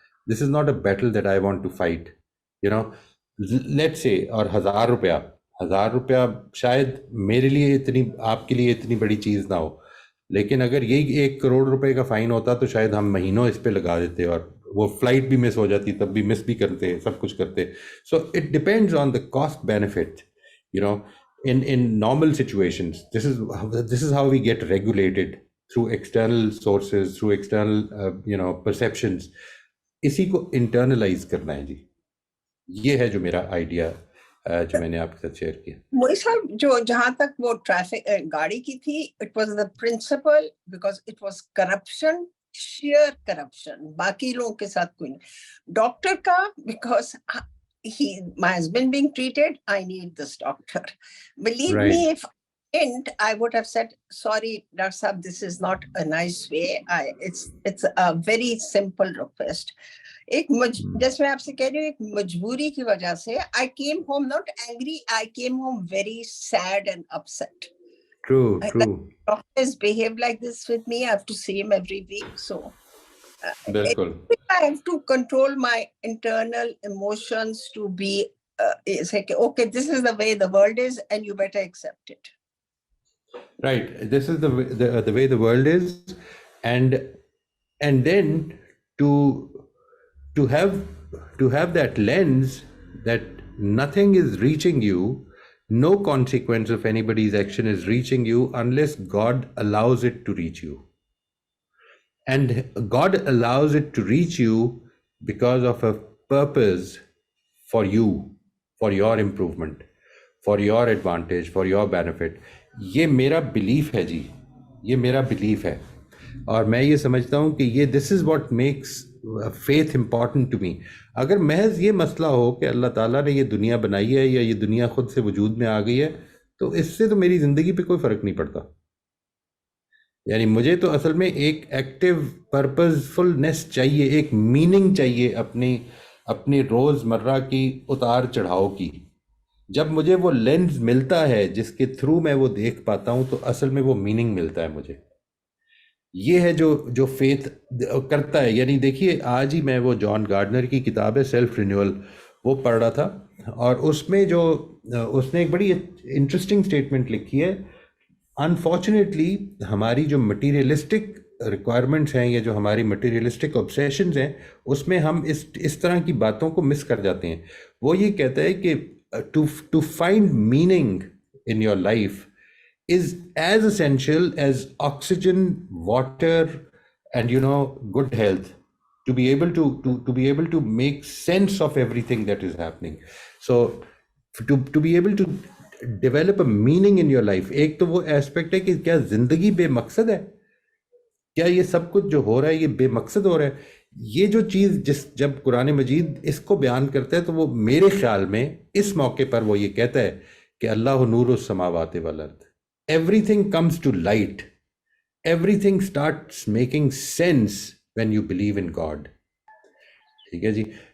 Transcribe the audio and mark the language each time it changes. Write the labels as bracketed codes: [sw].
[en] This is not a battle that I want to fight, you know. Late سے [ur] اور 1000 روپیہ شاید میرے لیے اتنی، آپ کے لیے اتنی بڑی چیز نہ ہو، لیکن اگر یہی 1 کروڑ روپے کا فائن ہوتا تو شاید ہم مہینوں اس پہ لگا دیتے اور وہ فلائٹ بھی مس ہو جاتی، تب بھی مس بھی کرتے، سب کچھ کرتے. [en] So it depends on the cost benefit, you know. In normal situations, this is how we get regulated, through external sources, through external perceptions. [ur] اسی کو internalize کرنا ہے جی. یہ ہے جو میرا آئیڈیا جو میں نے آپ کے ساتھ شیئر کیا. موئی صاحب، جو جہاں تک وہ ٹریفک گاڑی کی تھی، [en] it was the principle, because it was corruption, share corruption, [ur] باقی لوگوں کے ساتھ کوئی نہیں. ڈاکٹر کا [en] Because my husband being treated, I need this doctor. Believe Right. me, if I didn't, I would have said, sorry, Dr. Saab, this is not a nice way. It's a very simple request. [ur] جیسے میں آپ سے کہہ رہی ہوں، ایک مجبوری کی وجہ سے [en] I came home not angry, I came home very sad and upset. True. Doctors behave like this with me. I have to see him every week, so [ur] بالکل. [en] I have to control my internal emotions to be say, okay, this is the way the world is and you better accept it. Right. This is the way the world is, and then to have that lens that nothing is reaching you, no consequence of anybody's action is reaching you unless God allows it to reach you. And God allows it to reach you because of a purpose for you, for your improvement, for your advantage, for your benefit. [ur] یہ میرا belief ہے جی، یہ میرا belief ہے، اور میں یہ سمجھتا ہوں کہ یہ [en] This is what makes faith important to me. [ur] اگر محض یہ مسئلہ ہو کہ اللہ تعالیٰ نے یہ دنیا بنائی ہے یا یہ دنیا خود سے وجود میں آ گئی ہے، تو اس سے تو میری زندگی پہ کوئی فرق نہیں پڑتا. یعنی مجھے تو اصل میں ایک ایکٹیو پرپز فلنس چاہیے، ایک میننگ چاہیے اپنی روز مرہ کی اتار چڑھاؤ کی. جب مجھے وہ لینز ملتا ہے جس کے تھرو میں وہ دیکھ پاتا ہوں تو اصل میں وہ میننگ ملتا ہے مجھے. یہ ہے جو فیتھ کرتا ہے. یعنی دیکھیے، آج ہی میں وہ جان گارڈنر کی کتاب ہے سیلف رینیول، وہ پڑھ رہا تھا، اور اس میں اس نے ایک بڑی انٹرسٹنگ اسٹیٹمنٹ لکھی ہے. انفارچونیٹلی ہماری جو مٹیریلسٹک ریکوائرمنٹس ہیں یا جو ہماری مٹیریلسٹک obsessions ہیں، اس میں ہم اس طرح کی باتوں کو مس کر جاتے ہیں. وہ یہ کہتا ہے کہ [en] to find meaning in your life is as essential as oxygen, water, and good health, to be able to make sense of everything that is happening. So to be able to develop a meaning in your life، [ur] ایک تو وہ aspect ہے کہ کیا زندگی بے مقصد ہے، کیا یہ سب کچھ جو ہو رہا ہے یہ بے مقصد ہو رہا ہے. یہ جو چیز جب قرآن مجید اس کو بیان کرتا ہے تو وہ میرے خیال میں اس موقع پر وہ یہ کہتا ہے کہ [ar] اللہ نور السماوات والارض، [en] Everything comes to light, everything starts making sense when you believe in God. [ur] ٹھیک ہے جی.